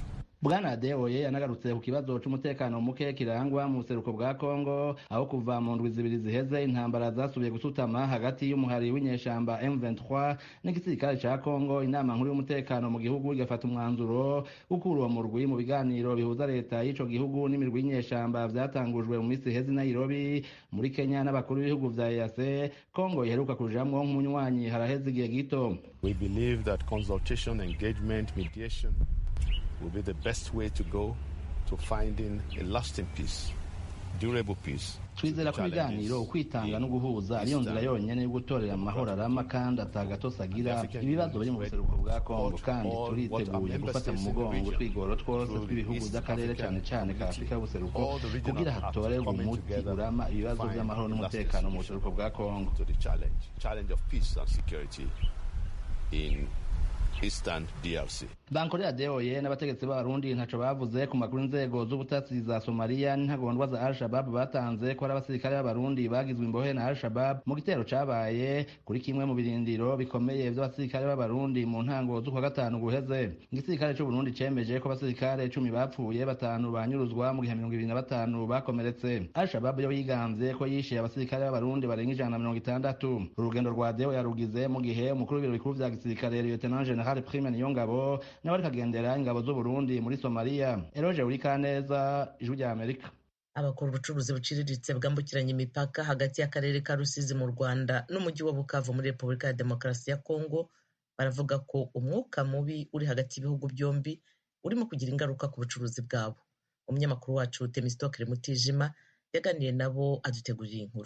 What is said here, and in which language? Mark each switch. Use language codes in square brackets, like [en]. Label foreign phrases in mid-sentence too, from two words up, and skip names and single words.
[rn] Bwana Adeoye yanagarutse ku kibazo c'umutekano muke kirangwa mu buseruko bwa Kongo, aho kuva mu ndwi zibiri ziheze intambara zasubiye gusutama hagati y'umuhari w'inyeshamba M23 n'igisirikare ca Kongo. Inama nkuru y'umutekano mu gihugu igafata umwanzuro gukura uwo murwi mu biganiro bihuza leta y'ico gihugu n'imirwi y'inyeshamba vyatangujwe mu misi iheze Nairobi muri Kenya n'abakuru b'ibihugu vya EAC. Kongo iheruka kujamwo nk'umunywanyi haraheze igihe gito. [en] We believe that consultation, engagement, mediation will be the best way to go to finding a lasting peace, durable peace. [rn] Twizera ko ibiganiro kwitanga no guhuza ariyo nzira yonyene yo gutorera amahoro arama kandi atagatosagira ibibazo biri mu buseruko bwa Kongo, kandi turiteguye gufata mu mugongo twigoro twose tw'ibihugu by'akarere cyane cyane ka Afrika y'ubuseruko kugira hatorerwe umuti urama ibibazo by'amahoro n'umutekano mu buseruko bwa Kongo. [en] Challenge of peace and security in Eastern DRC. [rn] Bankore Adeoye n'abategetsi b'Abarundi ntaco bavuze ku makuru inzego z'ubutasi za Somalia n'intagondwa za Al-Shabaab batanze ko ari abasirikare b'Abarundi bagizwe imbohe na Al-Shabaab mu gitero cabaye kuri kimwe mu birindiro bikomeye by'abasirikare b'Abarundi mu ntango z'ukwa gatanu guheze. Igisirikare cy'u Burundi cemeje ko abasirikare 10 bapfuye, 5 banyuruzwa mu gihe 25 bakomeretse. Al-Shabaab yo yiganze ko yishe abasirikare b'Abarundi barenga 160. Urugendo rwa Adeoye yarugize mu gihe umukuru w'ibiro bikuru vya gisirikare Lieutenant General Prime Niyongabo n'abari kagendera ingabo z'u Burundi muri Somalia. Eroje Urikaneza, Ijwi rya Amerika. [rw] Abakora ubucuruzi buciriritse bwambukiranya imipaka hagati y'akarere ka Rusizi mu Rwanda n'umujyi wa Bukavu muri Repubulika ya Demokarasi ya Kongo baravuga ko umwuka mubi uri hagati y'ibihugu byombi urimo kugira ingaruka ku bucuruzi bwabo. Umunyamakuru wacu Temistokere Mutijima yaganiye nabo adutegurira inkuru.